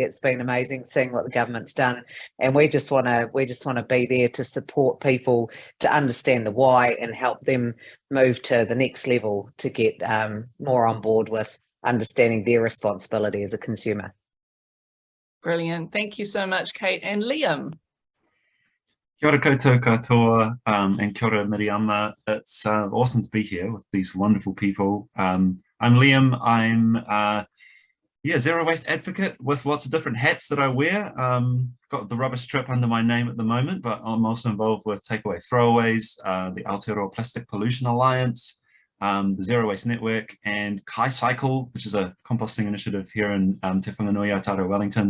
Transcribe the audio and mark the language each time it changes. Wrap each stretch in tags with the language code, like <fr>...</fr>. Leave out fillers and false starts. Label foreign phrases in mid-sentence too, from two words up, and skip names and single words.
<en>It's been amazing seeing what the government's done, and we just want to be there to support people to understand the why and help them move to the next level to get more on board with understanding their responsibility as a consumer. Brilliant. Thank you so much, Kate. And Liam.</en> <mi>Kia ora koutou katoa, and kia ora Miriama.</mi> <en>It's awesome to be here with these wonderful people. I'm Liam. I'm zero waste advocate with lots of different hats that I wear. Got the rubbish trip under my name at the moment, but I'm also involved with Takeaway Throwaways, the Aotearoa Plastic Pollution Alliance, the Zero Waste Network, and Kai Cycle, which is a composting initiative here in Te Whanganui, Aotearoa, Wellington.</en>